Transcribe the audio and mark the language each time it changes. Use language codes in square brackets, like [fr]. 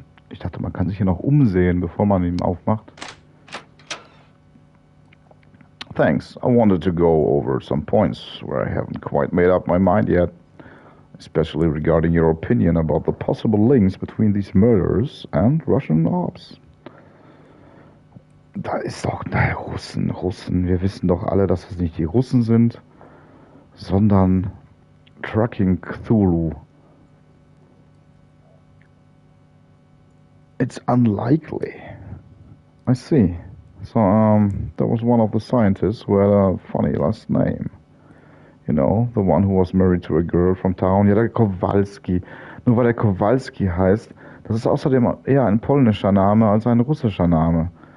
[de] Ich dachte, man kann sich hier noch umsehen, bevor man ihn aufmacht. [en] Thanks. I wanted to go over some points where I haven't quite made up my mind yet, especially regarding your opinion about the possible links between these murders and Russian ops. [de] Da ist doch, Russen. Wir wissen doch alle, dass es nicht die Russen sind, sondern Trucking Cthulhu. [en] It's unlikely. I see. So, there was one of the scientists who had a funny last name. You know, the one who was married to a girl from town. [de] Ja, der Kowalski. Nur weil er Kowalski heißt, das ist außerdem eher ein polnischer Name als ein russischer Name.